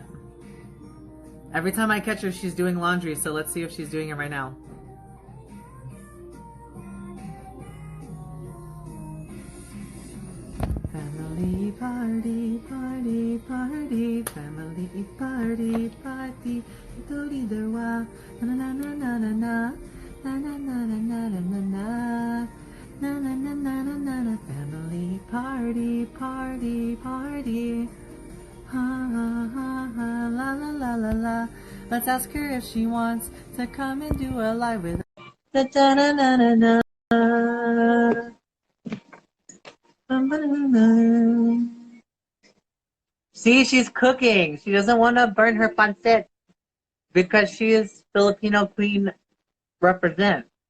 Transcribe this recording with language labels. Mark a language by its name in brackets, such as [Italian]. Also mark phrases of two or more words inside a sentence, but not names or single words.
[English] Every time I catch her, she's doing laundry, so let's see if she's doing it right now. Family party, party, party, family party, party. Itori de wa, na na na na na na, na na na na na na na, na na na na na na na. Family party, party, party. Ha ha ha ha, la la la la la. Let's ask her if she wants to come and do a live with us. Da da da da da da. See, she's cooking. She doesn't want to burn her pancit because she is Filipino queen represent.